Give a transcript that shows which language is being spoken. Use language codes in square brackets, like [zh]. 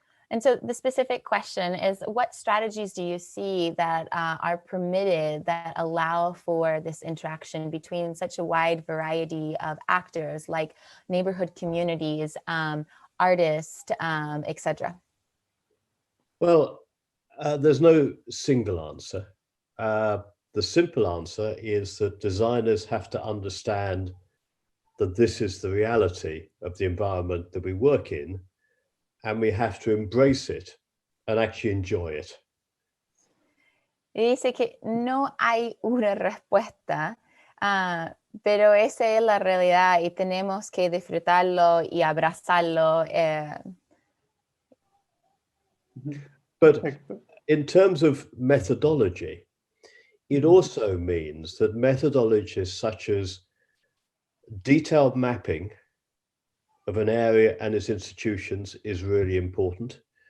[en] And so the specific question is, what strategies do you see that are permitted that allow for this interaction between such a wide variety of actors like neighborhood communities, artists, etc.? Well, there's no single answer. The simple answer is that designers have to understand that this is the reality of the environment that we work in, and we have to embrace it and actually enjoy it. [es] Y dice que no hay una respuesta, pero esa es la realidad y tenemos que disfrutarlo y abrazarlo. [en] But in terms of methodology, it also means that methodologies such as detailed mapping of an area and its institutions is really important.